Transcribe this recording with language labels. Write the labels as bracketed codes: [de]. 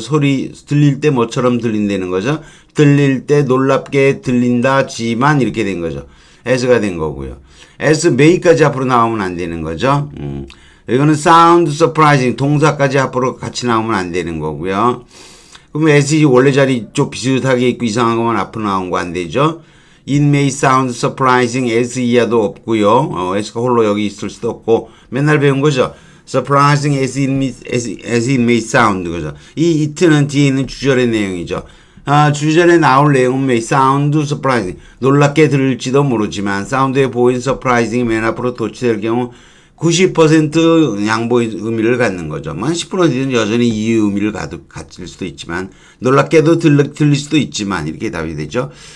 [ko] 소리 들릴 때 뭐처럼 들린다는 거죠. 들릴 때 놀랍게 들린다지만 이렇게 된 거죠. as가 된 거고요. as may까지 앞으로 나오면 안 되는 거죠. 이거는 [en] sound surprising [ko] 동사까지 앞으로 같이 나오면 안 되는 거고요. 그럼 as이 원래 자리 좀 비슷하게 있고 이상한 것만 앞으로 나온 거 안 되죠. [en] It may sound surprising as [ko] 이하도 없고요. as가 홀로 여기 있을 수도 없고 맨날 배운 거죠. [en] surprising as it may sound 거죠. [ko] 이 it는 뒤에 있는 주절의 내용이죠. 주절에 나올 내용은 [en] may sound surprising [ko] 놀랍게 들을지도 모르지만 사운드에 보인 surprising이 맨 앞으로 도치될 경우 90% 양보의 의미를 갖는 거죠. 10%는 여전히 이 의미를 갖을 수도 있지만 놀랍게도 들릴 수도 있지만 이렇게 답이 되죠.